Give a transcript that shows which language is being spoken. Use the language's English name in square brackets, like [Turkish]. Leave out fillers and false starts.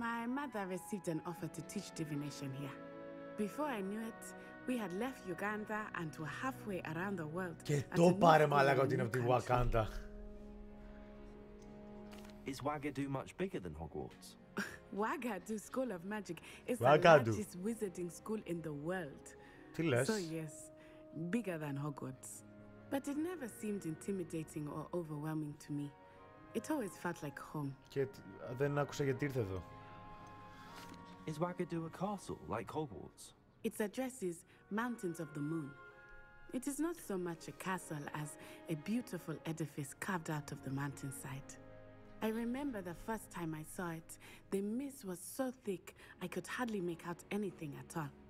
[English] My mother received an offer to teach divination here. Before I knew it, we had left Uganda and were halfway around the world. [Greek] Και το πάρε μαλάκα ότι είναι από τη Wakanda. [English] Is Wagadu much bigger than Hogwarts? Wagadu School of Magic is the largest wizarding school in the world. [Greek] Τι λες? [English] So yes, bigger than Hogwarts. But it never seemed intimidating or overwhelming to me. It always felt like home. [Greek] Και δεν άκουσα γιατί ήρθε εδώ. [English] Is Wagadu a castle like Hogwarts? Its address is Mountains of the Moon. It is not so much a castle as a beautiful edifice carved out of the mountainside. I remember the first time I saw it, the mist was so thick I could hardly make out anything at all.